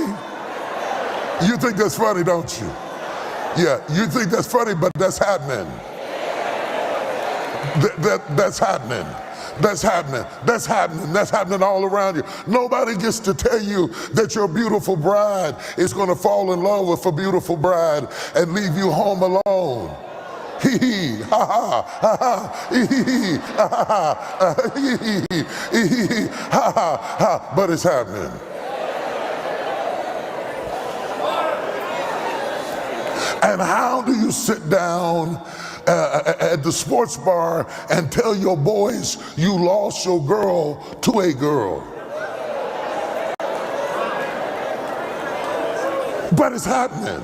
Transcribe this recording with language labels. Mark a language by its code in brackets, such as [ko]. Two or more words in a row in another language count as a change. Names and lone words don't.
[en] You think that's funny, don't you? Yeah, you think that's funny, but that's happening. That's happening. That's happening. That's happening. That's happening all around you. Nobody gets to tell you that your beautiful bride is going to fall in love with a beautiful bride and leave you home alone. Hee hee, ha ha, ha ha, hee hee, ha ha, hee hee, hee hee, ha ha, ha. But it's happening. And how do you sit down at the sports bar and tell your boys you lost your girl to a girl? But it's happening.